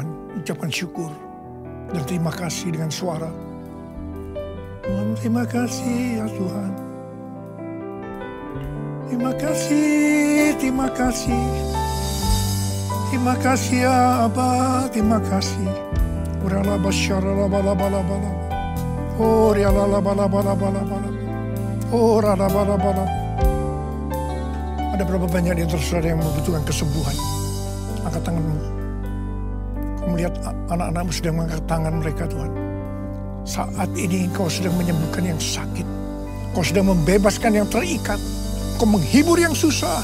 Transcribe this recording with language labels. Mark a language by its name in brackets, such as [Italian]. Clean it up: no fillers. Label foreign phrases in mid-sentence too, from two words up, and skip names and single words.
[Indonesian] Ucapkan syukur dan terima kasih dengan suara. Terima kasih ya Tuhan. Terima kasih, terima kasih. Terima kasih ya Abah, terima kasih. Urala basyara bala bala bala. Oh riala bala bala bala bala. Oh rala bala bala. Ada berapa banyak di antara saudara yang membutuhkan kesembuhan? Angkat tanganmu. Kau melihat anak-anakmu sedang mengangkat tangan mereka Tuhan. Saat ini Engkau sedang menyembuhkan yang sakit. Engkau sedang membebaskan yang terikat. Engkau menghibur yang susah.